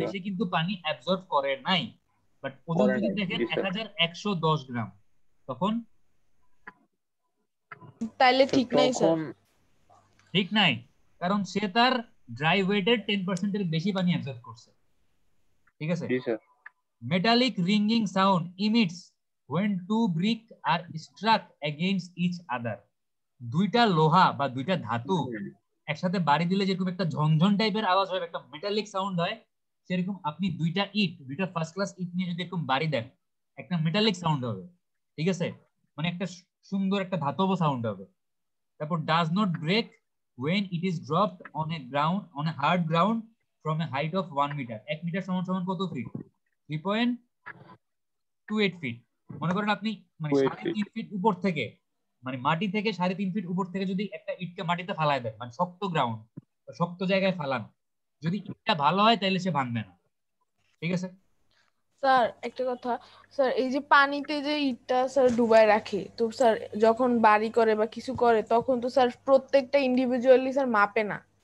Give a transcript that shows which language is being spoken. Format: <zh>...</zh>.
<bn>বেশি কিন্তু পানি অ্যাবজর্ব করে নাই। বাট ওজন করে যদি নাই। দেখেন জি স্যার। 1110 গ্রাম, তখন তাইলে ঠিক নাই স্যার। তখন ঠিক নাই, কারণ সে তার ড্রাই ওয়েটের 10% এর বেশি পানি অ্যাবজর্ব করছে। ঠিক আছে? জি sir.</bn> <en>Metallic ringing sound emits when two brick are struck against each other.</en> <bn>দুইটা লোহা বা দুইটা ধাতু একসাথে বাড়ি দিলে যেরকম একটা ঝনঝন টাইপের আওয়াজ হয়, একটা মেটালিক সাউন্ড হয়, সেরকম আপনি দুইটা ফার্স্ট ক্লাস ইট নিয়ে যদি এরকম বাড়ি দেন, একটা মেটালিক সাউন্ড হবে। ঠিক আছে? মানে একটা সুন্দর একটা ধাতব সাউন্ড হবে।</bn> <en>তারপর does not break when it is dropped on a hard ground from a height of 1 metre.</en> <bn>1 metre সমান সমান কত ফিট? 3.28 ফিট। মনে করেন আপনি মানে 3.5 ফিট উপর থেকে, মানে মাটি থেকে 3.5 ফিট উপর থেকে যদি একটা ইটকে মাটিতে ফালায় দেন, মানে শক্ত গ্রাউন্ড, শক্ত জায়গায় ফালান, যদি ইটটা ভালো হয় তাহলে সে ভাঙবে না। ঠিক আছে? স্যার একটা কথা, স্যার এই যে পানিতে যে ইটটা স্যার ডুবায় রাখে, তো স্যার যখন বাড়ি করে বা কিছু করে তখন তো স্যার প্রত্যেকটা ইন্ডিভিজুয়ালি স্যার মাপে না।</bn>